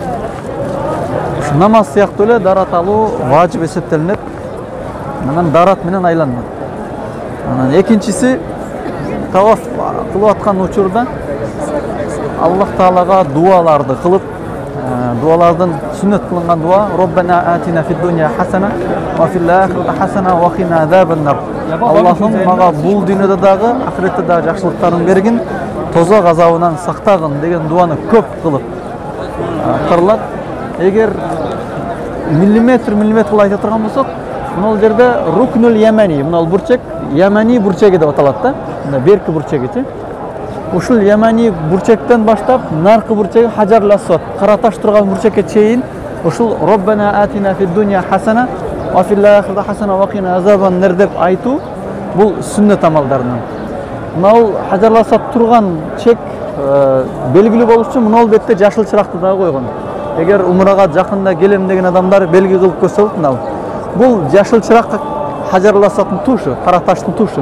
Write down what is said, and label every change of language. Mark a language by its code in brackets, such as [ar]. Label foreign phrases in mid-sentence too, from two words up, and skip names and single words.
[ky] Намаз сыяктуу эле дарат алуу важип эсептелинет. Анан дарат менен айланат. Анан экинчиси таваф кылып аткан учурда Аллах Таалага дуаларды кылып, дуалардын сүннөт кылынган дуа [ar] "ربنا آتنا في الدنيا حسنة وفي الآخرة حسنة وقنا عذاب النار". [ky] Аллахым мага бул дүйнөдө дагы, ахиретте дагы жакшылыктарын бергин, тозок азабынан сактагын деген дуаны көп кылып кырылат. Эгер миллиметр кылып айта турган болсок, мына жерде [ar] الركن اليماني, [ky] мына бурчек, ямани бурчеги деп аталат да. Мына берки бурчегичи. Ушул ямани бурчектен баштап наркы бурчеги Хаджар Асвад, кара таш турган бурчекке чейин ушул [ar] "ربنا آتنا في الدنيا حسنة وفي الآخرة حسنة وقنا عذاب النار" [ky] деп айтуу бул сүннөт амалдарынан. Мына Хаджар Асвад турган чек белгилүү болуш үчүн мына бетте жашыл чыракты дагы койгон. Эгер умрага жакында келем деген адамдар белги кылып көрсө болот мына. Бул жашыл чырак Хаджар Асвадтын тушу, кара таштын тушу.